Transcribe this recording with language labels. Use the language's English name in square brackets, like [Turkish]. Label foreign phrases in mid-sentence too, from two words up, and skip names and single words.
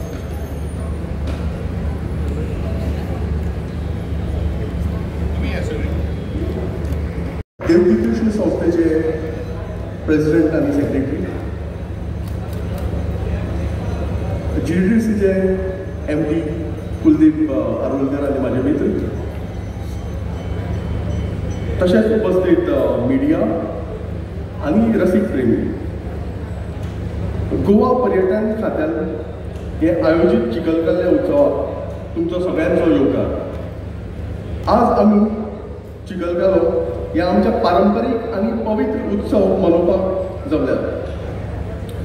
[Marathi] देवकी कृष्ण संस्थेचे प्रेसिडेंट आणि सेक्रेटरी, GTDCचे MD कुलदीप आरोलकर आणि माझे मित्र, तसेच उपस्थित मीडिया आणि रसिक प्रेमी. [Konkani] गोवा पर्यटन खात्यान हे आयोजित चिखलकाल्या उत्सवात तुमचो सगळ्यांचो योगदान. आज आम्ही चिखलकालो ह्या आमच्या पारंपरीक आणि पवित्र उत्सव मनोवपाक जमल्यात.